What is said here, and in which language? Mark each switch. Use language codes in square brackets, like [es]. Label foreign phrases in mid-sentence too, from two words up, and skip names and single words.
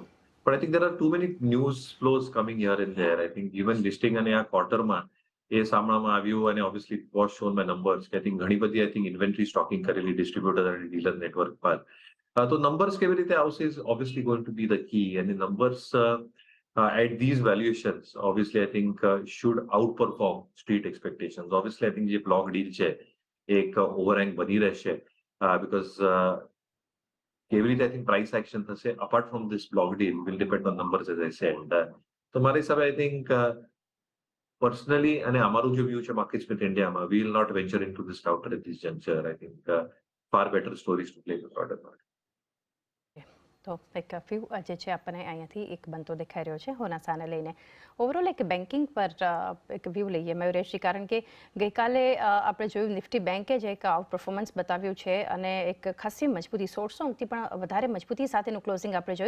[en] પણ I think there are too many news flows coming here and there. I think even listing [gu] અને આ ક્વાર્ટરમાં એ સાંભળવામાં આવ્યું અને [en] obviously was shown by numbers [gu] કે [en] I think [gu] ઘણી બધી [en] I think inventory stocking [gu] કરેલી ડિસ્ટ્રીબ્યુટર અને [en] dealer network [gu] પર. તો નંબર્સ કેવી રીતે આવશે [en] is obviously going to be the key. અને નંબર્સ at these valuations, obviously, I think should outperform street expectations. Obviously, I think [gu] જે block deal છે એક overhang બની રહેશે [en] because [gu] કેવી રીતે [en] I think price action થશે apart from this block deal will depend on numbers as I said. [gu] તો મારા હિસાબે [en] I think personally [gu] અને અમારું જે વ્યૂ છે માર્કેટ સ્મિથ ઇન્ડિયામાં [en] we will not venture into this counter at this juncture. I think far better stories to play with broader market. [gu] તો એક વ્યૂ જે છે આપણને અહીંયાથી એક બનતો દેખાઈ રહ્યો છે હોનાસાને લઈને. ઓવરઓલ એક બેન્કિંગ પર એક વ્યૂ લઈએ મયુરેશજી, કારણ કે ગઈકાલે આપણે જોયું નિફ્ટી બેન્કે જે એક [en] out performance [gu] બતાવ્યું છે અને એક ખાસી મજબૂતી 1600 અંકથી પણ વધારે મજબૂતી સાથેનું ક્લોઝિંગ આપણે જોયું.